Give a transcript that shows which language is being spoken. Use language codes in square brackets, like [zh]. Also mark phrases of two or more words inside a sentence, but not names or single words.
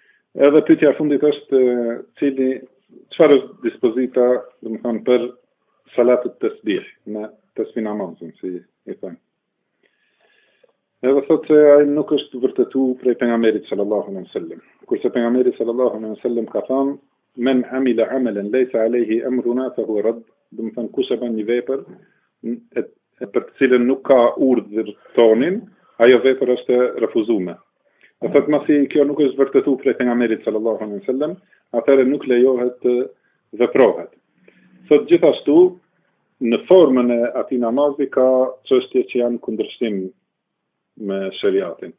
[sq] Edhe pyetja e fundit është çfarë është dispozita, domethënë për [ar] صلاة التسبيح, [sq] në tasbih namazin, si i thënë. Edhe thotë se ai nuk është vërtetu prej pejgamberit [ar] صلى الله عليه وسلم. [sq] Kurse pejgamberi [ar] صلى الله عليه وسلم [sq] ka thënë [ar] من عمل عملا ليس عليه أمرنا فهو رد, [sq] domethënë kush e bën një vepër për të cilën nuk ka urdhër tonin, ajo vepër është e refuzuar. Dhe thotë masi kjo nuk është vërtetu prej pejgamberit [ar] صلى الله عليه وسلم, [sq] atëherë nuk lejohet të veprohet. Thotë gjithashtu në formën e atij namazi ka çështje që janë kundërshtim me shariatin.